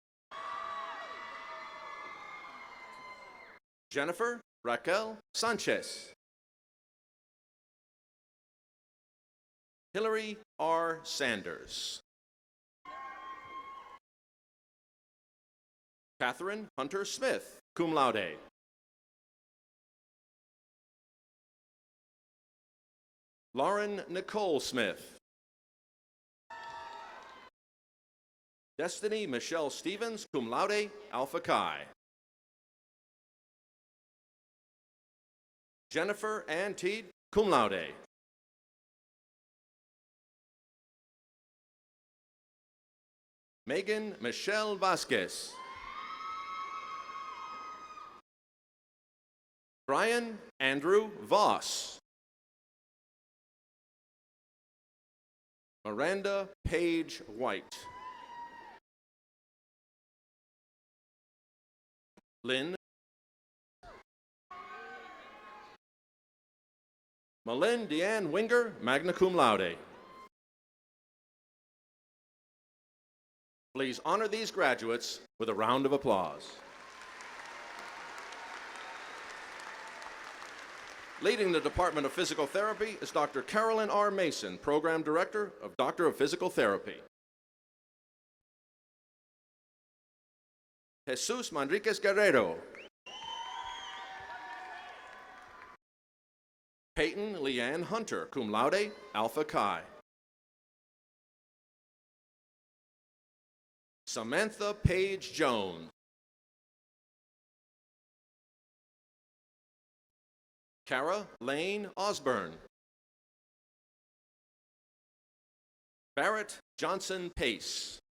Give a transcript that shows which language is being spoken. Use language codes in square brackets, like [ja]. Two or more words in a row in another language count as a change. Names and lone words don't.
[en] Jennifer Raquel Sanchez. Hillary R. Sanders. Catherine Hunter Smith, [la] cum laude. [en] Lauren Nicole Smith. Destiny Michelle Stevens, [la] cum laude, Alpha Chi. [en] Jennifer Ann Teed, [la] cum laude. [en] Megan Michelle Vasquez. Brian Andrew Voss. Miranda Page White. Lynn. Malin Deanne Winger, [la] magna cum laude. [en] Please honor these graduates with a round of applause. Leading the Department of Physical Therapy is Dr. Carolyn R. Mason, Program Director of Doctor of Physical Therapy. Jesus Manriquez Guerrero. Peyton Leanne Hunter, [la] cum laude, Alpha Chi. [en] Samantha Paige Jones. Kara Lane Osborne. Barrett Johnson Pace.